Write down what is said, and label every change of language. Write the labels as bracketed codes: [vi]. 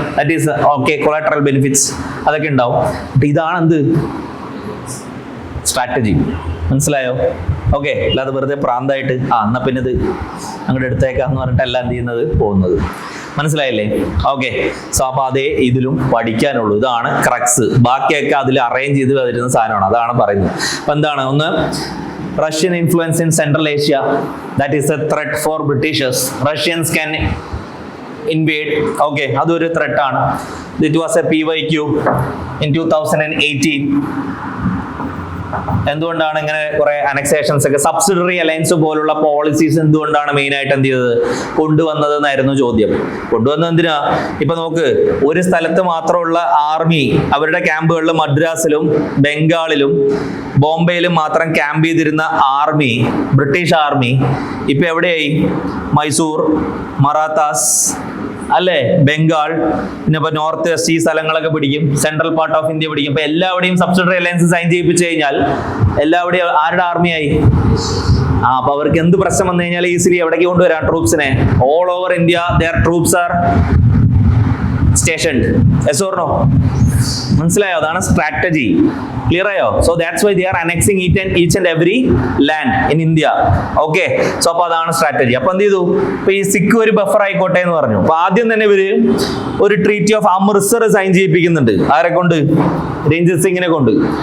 [ml] That is okay, collateral benefits അതൊക്കെ ഉണ്ടാവും. ഇതാണ് എന്ത്, സ്ട്രാറ്റജി. മനസ്സിലായോ? ഓക്കെ, അല്ലാതെ വെറുതെ പ്രാന്തായിട്ട് എന്നാ പിന്നെ ഇത് അങ്ങോട്ട് എടുത്തേക്കാന്ന് പറഞ്ഞിട്ട് എല്ലാം എന്ത് ചെയ്യുന്നത്, പോകുന്നത്. മനസ്സിലായില്ലേ? ഓക്കെ, സോ അപ്പൊ അതേ ഇതിലും പഠിക്കാനുള്ളൂ. ഇതാണ് ക്രക്സ്. ബാക്കിയൊക്കെ അതിൽ അറേഞ്ച് ചെയ്ത് വരുന്ന സാധനമാണ്, അതാണ് പറയുന്നത്. അപ്പൊ എന്താണ്, ഒന്ന് [en] Russian influence in Central Asia, that is a threat for Britishers. Russians can invade. Okay, [ml] അതൊരു [en] threat ആണ്. It was a PYQ in 2018. [ml] എന്തുകൊണ്ടാണ് ഇങ്ങനെ കുറെ അനക്സേഷൻസ് ഒക്കെ, സബ്സിഡറി അലയൻസ് പോലുള്ള പോളിസീസ് എന്തുകൊണ്ടാണ് മെയിൻ ആയിട്ട് എന്ത് ചെയ്തത്, കൊണ്ടുവന്നത് എന്നായിരുന്നു ചോദ്യം. കൊണ്ടുവന്നത് എന്തിനാ? ഇപ്പൊ നോക്ക്, ഒരു സ്ഥലത്ത് മാത്രമുള്ള ആർമി അവരുടെ ക്യാമ്പുകളിൽ മദ്രാസിലും ബംഗാളിലും ബോംബെയിലും മാത്രം ക്യാമ്പ് ചെയ്തിരുന്ന ആർമി, ബ്രിട്ടീഷ് ആർമി ഇപ്പൊ എവിടെയായി? മൈസൂർ, മറാത്താസ് അല്ലേ, ബംഗാൾ, പിന്നെ ഇപ്പൊ നോർത്ത് വെസ്റ്റ് ഈ സ്ഥലങ്ങളൊക്കെ പിടിക്കും, സെൻട്രൽ പാർട്ട് ഓഫ് ഇന്ത്യ പിടിക്കും. ഇപ്പൊ എല്ലാവിടെയും സബ്സിഡറി അലയൻസ് സൈൻ ചെയ്യിപ്പിച്ചു കഴിഞ്ഞാൽ എല്ലാവിടെയും ആരുടെ ആർമിയായി? അപ്പൊ അവർക്ക് എന്ത് പ്രശ്നം വന്നു കഴിഞ്ഞാൽ ഈസിലി എവിടേക്ക് കൊണ്ടുവരാം ട്രൂപ്സിനെ? [en] All over India their troops are stationed. Yes or no? [ml] മനസ്സിലായോ? അതാണ് സ്ട്രാറ്റജി. ക്ലിയർ ആയോ? [en] So that's why they are annexing each and every land in India. [ml] Okay, so അപ്പൊ അതാണ് സ്ട്രാറ്റജി. അപ്പൊ എന്ത് ചെയ്തു? ഇപ്പൊ ഈ സിക്ക് ഒരു ബഫർ ആയിക്കോട്ടെ എന്ന് പറഞ്ഞു. അപ്പൊ ആദ്യം തന്നെ ഇവര് ഒരു ട്രീറ്റി ഓഫ് അമൃത്സർ സൈൻ ചെയ്യിപ്പിക്കുന്നുണ്ട്. ആരെ കൊണ്ട്? രഞ്ജിത് സിംഗിനെ കൊണ്ട്.